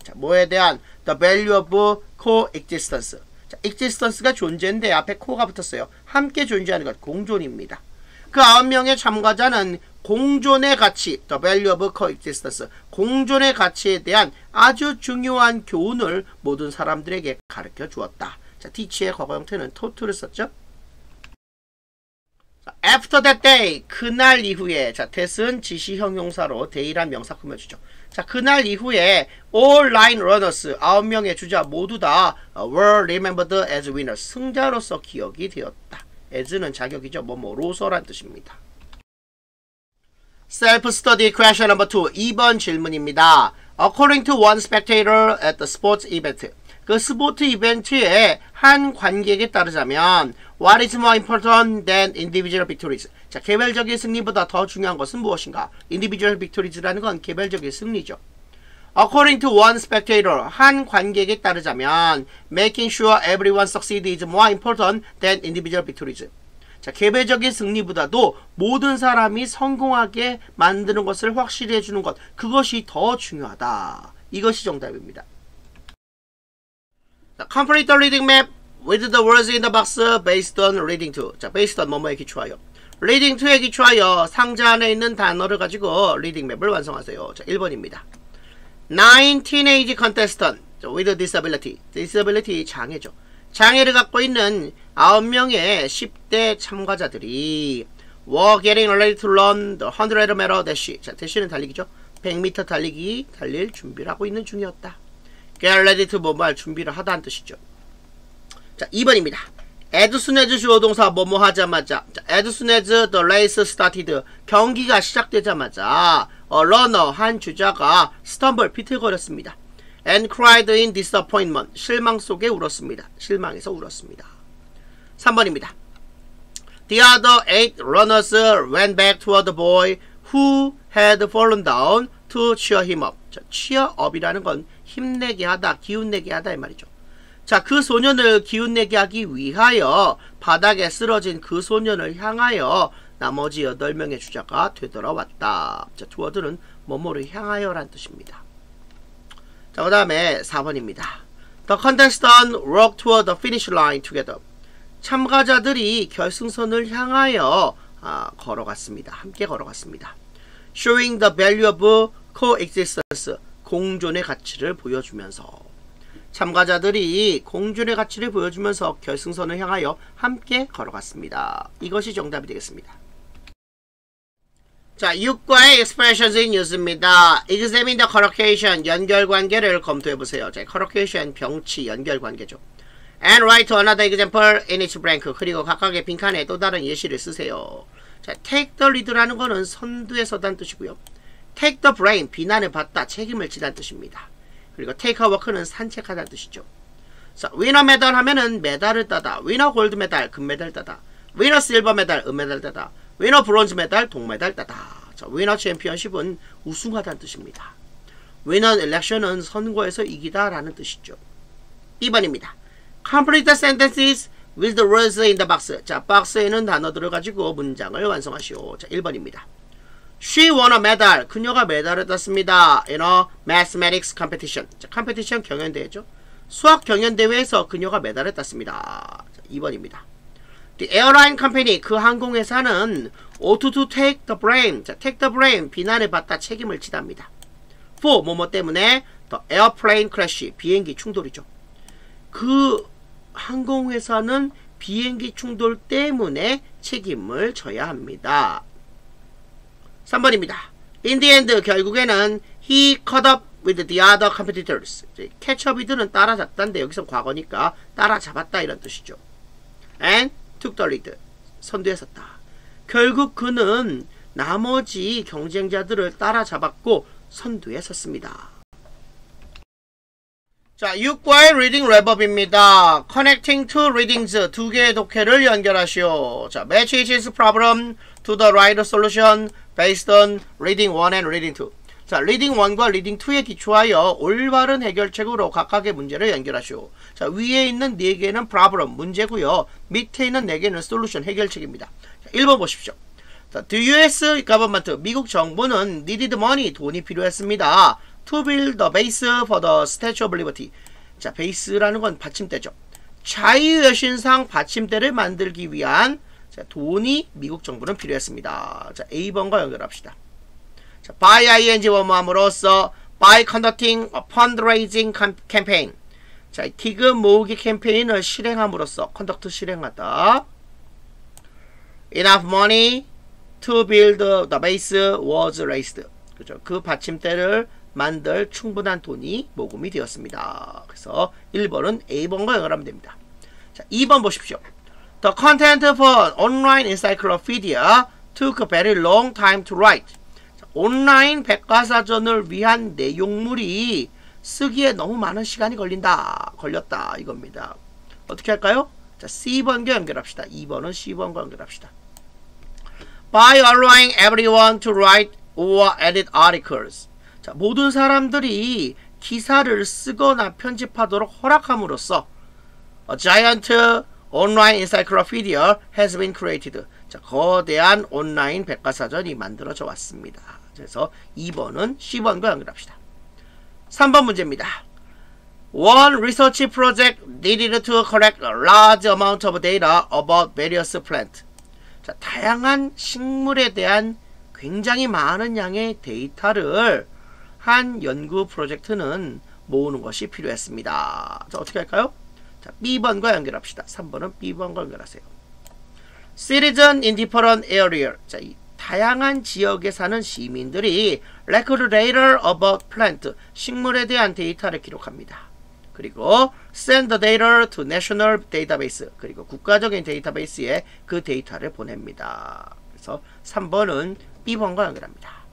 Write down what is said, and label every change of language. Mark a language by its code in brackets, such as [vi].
[ko] 자, 뭐에 대한? [en] the value of coexistence. [ko] 자, existence가 존재인데 앞에 co가 붙었어요. 함께 존재하는 것, 공존입니다. 그 9명의 참가자는 공존의 가치, [en] the value of coexistence, [ko] 공존의 가치에 대한 아주 중요한 교훈을 모든 사람들에게 가르쳐 주었다. 자, teach의 과거 형태는 taught를 썼죠. [en] After that day, [ko] 그날 이후에. 자, that은 지시 형용사로 day란 명사 꾸며주죠. 자, 그날 이후에 [en] all line runners, [ko] 9명의 주자 모두 다 [en] were remembered as winners, [ko] 승자로서 기억이 되었다. as는 자격이죠. 뭐뭐로서란 뜻입니다. [en] Self-study question number 2. [ko] 2번 질문입니다. [en] According to one spectator at the sports event. [ko] 그 스포츠 이벤트의 한 관객에 따르자면 [en] What is more important than individual victories? [ko] 자, 개별적인 승리보다 더 중요한 것은 무엇인가? Individual victories라는 건 개별적인 승리죠. [en] According to one spectator, [ko] 한 관객에 따르자면 [en] Making sure everyone succeeds is more important than individual victories. [ko] 자, 개별적인 승리보다도 모든 사람이 성공하게 만드는 것을 확실히 해주는 것, 그것이 더 중요하다. 이것이 정답입니다. [en] 자, complete the reading map with the words in the box based on reading 2. [ko] 자, based on 뭐뭐에 기초하여. reading 2에 기초하여 상자 안에 있는 단어를 가지고 reading map을 완성하세요. 자, 1번입니다. [en] 9 teenage contestant with disability. [ko] disability 장애죠. 장애를 갖고 있는 9명의 10대 참가자들이 [en] were getting ready to run the 100m dash. [ko] 자, 대시는 달리기죠. 100m 달리기 달릴 준비를 하고 있는 중이었다. get ready to 뭐뭐할 준비를 하다는 뜻이죠. 자, 2번입니다. [en] as soon as [ko] 주어 동사 뭐뭐 하자마자. [en] 자, as soon as the race started. [ko] 경기가 시작되자마자 runner 한 주자가 stumble 비틀거렸습니다. [en] and cried in disappointment. [ko] 실망 속에 울었습니다. 실망해서 울었습니다. 3번입니다. [en] The other 8 runners ran back toward the boy who had fallen down to cheer him up. [ko] 자, cheer up이라는 건 힘내게 하다, 기운내게 하다 이 말이죠. 자, 그 소년을 기운내게 하기 위하여 바닥에 쓰러진 그 소년을 향하여 나머지 8명의 주자가 되돌아왔다. 자, toward는 뭐뭐를 향하여란 뜻입니다. 자, 그 다음에 4번입니다. [en] The contestant walked toward the finish line together. [ko] 참가자들이 결승선을 향하여 걸어갔습니다. 함께 걸어갔습니다. [en] Showing the value of coexistence. [ko] 공존의 가치를 보여주면서. 참가자들이 공존의 가치를 보여주면서 결승선을 향하여 함께 걸어갔습니다. 이것이 정답이 되겠습니다. 자, 6과의 [en] expressions in use [ko] 입니다. [en] Examine the collocation, [ko] 연결관계를 검토해보세요. 자, collocation, 병치, 연결관계죠. [en] And write another example in each blank. [ko] 그리고 각각의 빈칸에 또 다른 예시를 쓰세요. 자, [en] take the lead [ko] 라는 거는 선두에 서다는 뜻이고요. [en] take the blame, [ko] 비난을 받다, 책임을 지다는 뜻입니다. 그리고 [en] take a walk [ko] 는 산책하다는 뜻이죠. 자, winner medal 하면은 메달을 따다, [en] winner gold medal, [ko] 금메달 따다, [en] winner silver medal, [ko] 은메달 따다, [en] winner bronze medal, [ko] 동메달 따다. 자, winner championship은 우승하다는 뜻입니다. winner election은 선거에서 이기다 라는 뜻이죠. 2번입니다. [en] Complete the sentences with the words in the box. [ko] 자, 박스에 있는 단어들을 가지고 문장을 완성하시오. [en] 자, 1번입니다. She won a medal. [ko] 그녀가 메달을 땄습니다. [en] In a mathematics competition. [ko] 자, competition 경연대회죠. 수학 경연대회에서 그녀가 메달을 땄습니다. [en] 자, 2번입니다. The airline company. [ko] 그 항공회사는 [en] ought to take the blame. 자, take the blame. [ko] 비난을 받다, 책임을 지답니다. [en] For [ko] 뭐뭐 때문에 [en] the airplane crash. [ko] 비행기 충돌이죠. 그 항공회사는 비행기 충돌 때문에 책임을 져야 합니다. 3번입니다. [en] In the end, [ko] 결국에는 [en] he caught up with the other competitors. [ko] catch up이들은 따라잡다인데 여기서 과거니까 따라잡았다 이런 뜻이죠. [en] And took the lead. [ko] 선두에 섰다. 결국 그는 나머지 경쟁자들을 따라잡았고 선두에 섰습니다. 자, 6과의 reading wrap-up입니다. [en] Connecting two readings, [ko] 두 개의 독해를 연결하시오. [en] 자, match each problem to the right solution based on reading 1 and reading 2. [ko] 자, reading 1과 reading 2에 기초하여 올바른 해결책으로 각각의 문제를 연결하시오. 자, 위에 있는 4개는 problem, 문제고요. 밑에 있는 4개는 solution, 해결책입니다. 자, 1번 보십시오. 자, [en] the US government, [ko] 미국 정부는 [en] needed money, [ko] 돈이 필요했습니다. [en] To build the base for the Statue of Liberty. [ko] 자, 베이스라는 건 받침대죠. 자유여신상 받침대를 만들기 위한 자, 돈이 미국 정부는 필요했습니다. 자, A번과 연결합시다. [en] 자, by ing 뭐뭐함으로써 by conducting a fundraising campaign. [ko] 자, 기금 모으기 캠페인을 실행함으로써 conduct 실행하다. [en] Enough money to build the base was raised. [ko] 그죠? 그 받침대를 만들 충분한 돈이 모금이 되었습니다. 그래서 1번은 A번과 연결하면 됩니다. 자, 2번 보십시오. [en] The content for online encyclopedia took a very long time to write. [ko] 온라인 백과사전을 위한 내용물이 쓰기에 너무 많은 시간이 걸렸다 이겁니다. 어떻게 할까요? 자, C번과 연결합시다. 2번은 C번과 연결합시다. [en] By allowing everyone to write or edit articles. [ko] 자, 모든 사람들이 기사를 쓰거나 편집하도록 허락함으로써 [en] A giant online encyclopedia has been created. [ko] 자, 거대한 온라인 백과사전이 만들어져 왔습니다. 그래서 2번은 C번과 연결합시다. 3번 문제입니다. [en] One research project needed to collect a large amount of data about various plants. [ko] 자, 다양한 식물에 대한 굉장히 많은 양의 데이터를 한 연구 프로젝트는 모으는 것이 필요했습니다. 자, 어떻게 할까요? 자, B번과 연결합시다. 3번은 B번과 연결하세요. [en] Citizen in different area. [ko] 자, 이 다양한 지역에 사는 시민들이 [en] record data about plant. [ko] 식물에 대한 데이터를 기록합니다. [en] 그리고 send the data to national database. [ko] 그리고 국가적인 데이터베이스에 그 데이터를 보냅니다. 그래서 3번은 B번과 연결합니다.